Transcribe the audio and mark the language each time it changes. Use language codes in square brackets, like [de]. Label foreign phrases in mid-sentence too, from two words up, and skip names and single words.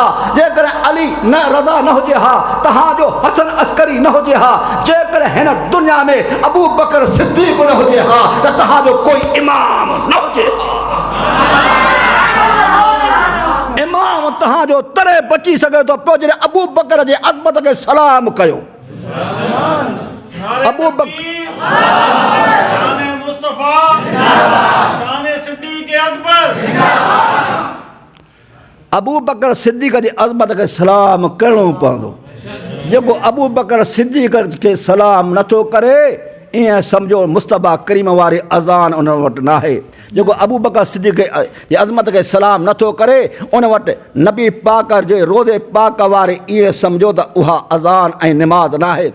[sd] जेकॾहिं अली न रज़ा न हुजे हा तव्हांजो हसन अस्करी न हुजे हा। जेकॾहिं हिन दुनिया में अबू बकर सिद्दीक़ न हुजे हा त तव्हांजो कोई इमाम न हुजे हा। इमाम तव्हांजो तरे बची सघे थो पियो जॾहिं अबू बकर जे अज़मत खे सलाम कयो। अबू बकर अबू बकर सिद्दीक़ जी अज़मत खे सलाम करिणो पवंदो। जेको अबू बकर सिद्दीक़ खे सलाम नथो करे ईअं सम्झो मुस्तफ़ा करीम वारी अज़ान उन वटि न आहे। जेको अबू बकर सिद्दीक़ जी अज़मत खे सलाम नथो करे उन वटि नबी पाक जे रोज़े पाक वारे ईअं सम्झो त उहा अज़ान ऐं निमाज़ न आहे।